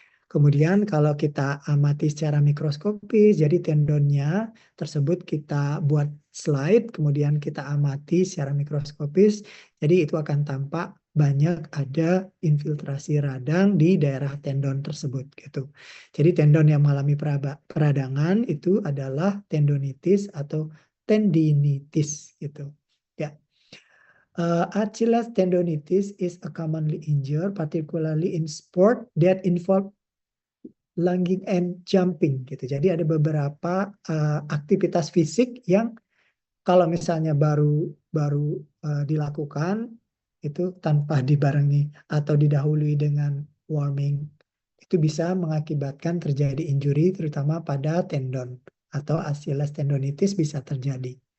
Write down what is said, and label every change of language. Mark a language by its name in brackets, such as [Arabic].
[Indonesian] Kemudian kalau kita amati secara mikroskopis, jadi tendonnya tersebut kita buat slide, kemudian kita amati secara mikroskopis, jadi itu akan tampak banyak ada infiltrasi radang di daerah tendon tersebut gitu. Jadi tendon yang mengalami peradangan itu adalah tendonitis atau tendinitis gitu. Ya. [English] Achilles tendonitis is a commonly injured, particularly in sport that involve lunging and jumping gitu. [Indonesian] Jadi ada beberapa aktivitas fisik yang kalau misalnya baru dilakukan itu tanpa dibarengi atau didahului dengan warming, itu bisa mengakibatkan terjadi injury terutama pada tendon atau Achilles tendonitis bisa terjadi.